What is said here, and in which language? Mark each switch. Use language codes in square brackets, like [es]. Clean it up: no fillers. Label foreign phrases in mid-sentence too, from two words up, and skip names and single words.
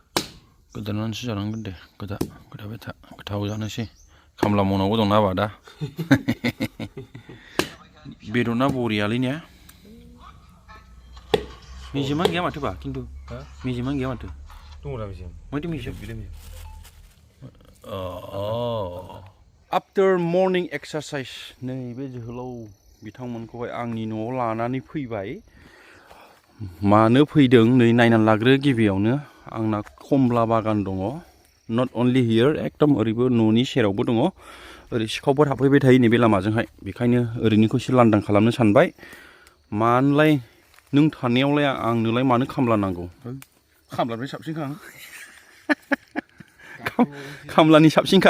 [brx] गोदानानैसो जानांगोन दे. गोदाबाय था. गोथाव जानोसै. खामला मावनांगौ दंना आबा दा. बेदरना बरियालै ने. मेजेमानो गैया माथो बा खिन्थु. मेजेमानो गैया माथो. दङरा मेजेम. माथो मेजेम. [en] After morning exercise, [brx] नैबे जोहोलाव बिथांमोनखौहाय आंनि न'आव लानानै फैबाय. मानो फैदों नै नायनानै लाग्रो. गिबियावनो आंना कमला बागान दङ. [en] Not only here, [brx] एकदम ओरैबो न'नि सेरावबो दङ. ओरै सिखावफोर हाबफैबाय थायो नैबे लामाजोंहाय. बेखायनो ओरैनिखौ एसे लांदां खालामनो सानबाय. मानोलाय नों थानायावलाय आंनोलाय मानो खामला नांगौ? खामलानिफ्राय साबसिनखा आं. खामलानि साबसिनखा.